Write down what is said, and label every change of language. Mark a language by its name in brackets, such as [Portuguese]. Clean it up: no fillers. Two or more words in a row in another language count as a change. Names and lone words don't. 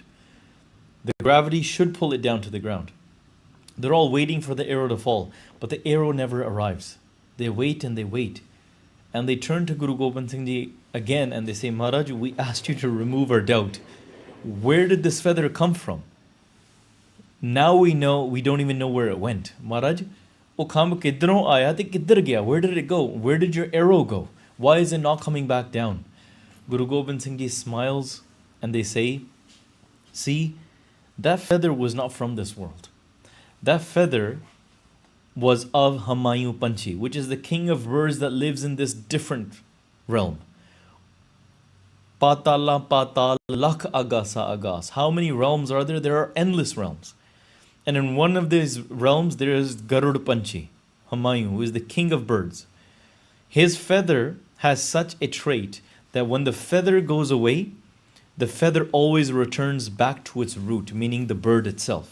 [English] The gravity should pull it down to the ground. They're all waiting for the arrow to fall, but the arrow never arrives. They wait and they wait. And they turn to Guru Gobind Singh Ji again and they say, "Maharaj, we asked you to remove our doubt. Where did this feather come from? Now we know, we don't even know where it went. [Punjabi] Maharaj, ਉਹ ਖੰਭ ਕਿੱਧਰੋਂ ਆਇਆ ਤੇ ਕਿੱਧਰ ਗਿਆ? [English] Where did it go? Where did your arrow go? Why is it not coming back down?" Guru Gobind Singh Ji smiles and they say, see, that feather was not from this world. That feather was of Hamayu Panchi, which is the king of birds that lives in this different realm. [Punjabi] ਪਾਤਾਲਾ ਪਾਤਾਲ ਲਖ ਆਗਾਸਾ ਆਗਾਸ. [English] How many realms are there? There are endless realms. And in one of these realms, there is Garud Panchi, Hamayu, who is the king of birds. His feather has such a trait that when the feather goes away, the feather always returns back to its root, meaning the bird itself.